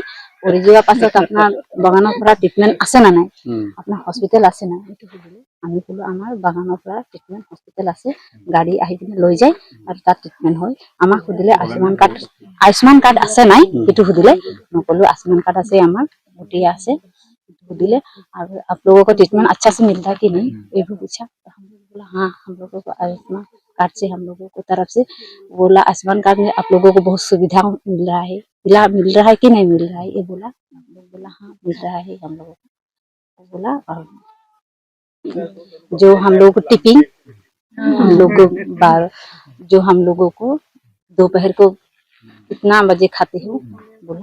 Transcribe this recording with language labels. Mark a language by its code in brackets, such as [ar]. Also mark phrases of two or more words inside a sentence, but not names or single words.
[as] পৰি যোৱাৰ পাছত আপোনাৰ বাগানৰ পৰা ট্ৰিটমেণ্ট আছে না নাই, আপোনাৰ হস্পিটেল আছে নাই? এইটো সুধিলে। আমি কলো আমাৰ বাগানৰ পৰা ট্ৰিটমেণ্ট হস্পিটেল আছে, গাড়ী আহি পিনে লৈ যায় আৰু তাত ট্ৰিটমেণ্ট হয়। আমাক সুধিলে আয়ুস্মান কাৰ্ড আছে নাই সেইটো সুধিলে। মই কলো आयुष्मान कार्ड আছে, আমাৰ গোটেই আছে। [hi] सुधिले और आप लोगों को ट्रीटमेंट अच्छा से मिलता है कि नहीं, ये भी पूछा। तो हम लोग बोला हाँ, हम लोगों को आयुष्मान कार्ड से हम लोगों को तरफ से बोला आयुष्मान कार्ड में आप लोगों को बहुत सुविधा मिल रहा है, मिल रहा है कि नहीं मिल रहा है, ये बोला। हम लोग बोला हाँ मिल रहा है हम लोगों को। बोला और जो हम लोगों को टिपिंग हम लोग जो हम लोगों को दोपहर को कितना बजे खाते हो बोला।